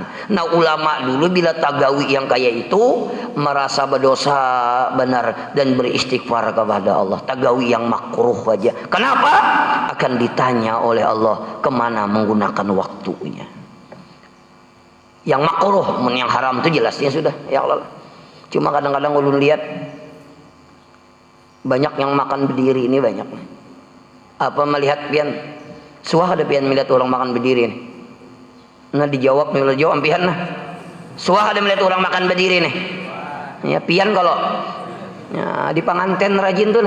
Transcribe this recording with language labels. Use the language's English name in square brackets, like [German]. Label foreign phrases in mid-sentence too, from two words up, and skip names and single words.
[Banjar] Nah, ulama dulu bila tagawi yang kayak itu merasa berdosa benar dan beristighfar kepada Allah. Tagawi yang makruh aja. Kenapa? Akan ditanya oleh Allah kemana menggunakan waktunya. Yang makruh, yang haram itu jelasnya sudah. Ya Allah. Cuma kadang-kadang ulun lihat banyak yang makan berdiri ini banyak. Apa melihat pian? Suah ada pian melihat orang makan berdiri ini. Nah dijawab pian nah. Suah ada melihat orang makan berdiri nih. Ya pian kalau ya, di pengantin rajin tuh nah.